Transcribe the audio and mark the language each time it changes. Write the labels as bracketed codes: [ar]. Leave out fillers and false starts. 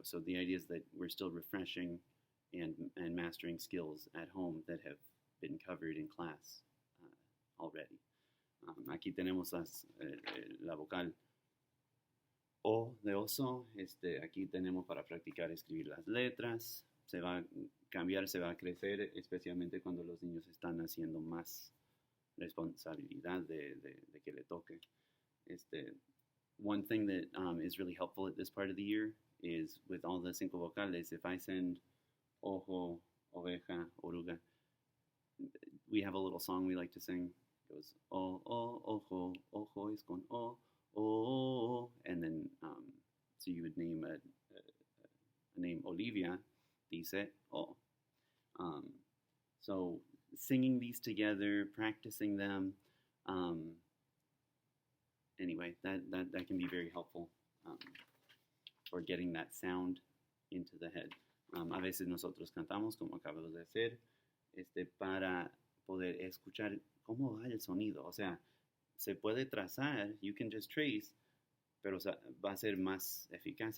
[en] So the idea is that we're still refreshing and mastering skills at home that have been covered in class already. [es] Aquí tenemos la vocal O de oso. Aquí tenemos para practicar escribir las letras. Se va a cambiar, se va a crecer, especialmente cuando los niños están haciendo más responsabilidad de que le toque. [en] One thing that is really helpful at this part of the year is with all the 5 vocales, if I send ojo, oveja, oruga, we have a little song we like to sing. It goes, ojo, ojo is con o, and then, so you would name a name Olivia, [es] dice o. [en] So singing these together, practicing them, anyway, that can be very helpful for getting that sound into the head. [es] A veces nosotros cantamos, como acabamos de hacer, para poder escuchar cómo va el sonido. O sea, se puede trazar, [en] you can just trace, [es] pero va a ser más eficaz.